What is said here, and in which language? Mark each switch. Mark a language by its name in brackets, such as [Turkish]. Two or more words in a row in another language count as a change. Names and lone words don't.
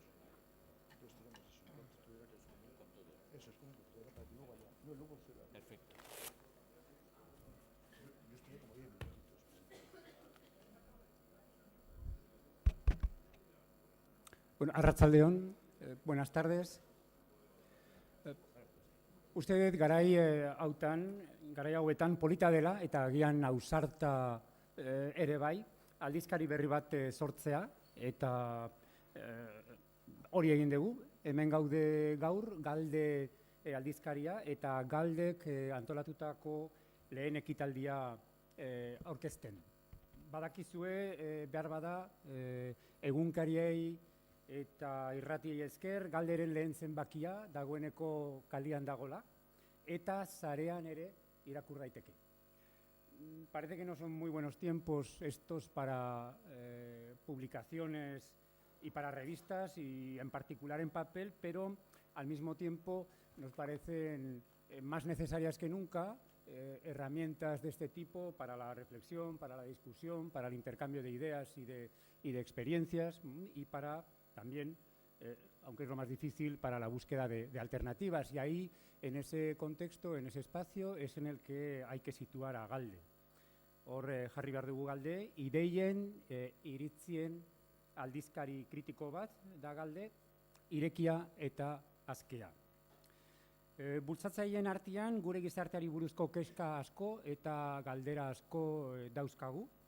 [Spanish] Entonces tenemos eso, esto era eso es como que era para que luego haya. No, luego será. Perfecto. Yo estuve como 10 minutitos. Bueno, Arratsaldeon, buenas tardes. [Basque] Uste dut garai hauetan polita dela eta agian ausarta ere bai, aldizkari berri bat sortzea eta hori egin dugu. Hemen gaude gaur, Galde aldizkaria eta Galdek antolatutako lehen ekitaldia aurkezten. Badakizue behar bada egunkariei eta irratiei esker Galderen lehen zenbakia dagoeneko kalian dagola eta sarean ere irakur daiteke. [Spanish] Parece que no son muy buenos tiempos estos para publicaciones y para revistas y en particular en papel, pero al mismo tiempo nos parecen más necesarias que nunca herramientas de este tipo para la reflexión, para la discusión, para el intercambio de ideas y de experiencias y para también, aunque es lo más difícil, para la búsqueda de alternativas. Y ahí, en ese contexto, en ese espacio, es en el que hay que situar a Galde. [Basque] Hor jarri behar dugu Galde, ideien, iritzien aldizkari kritiko bat da Galde, irekia eta azkea. Bultzatzaileen artean gure gizarteari buruzko kezka asko eta galdera asko dauzkagu.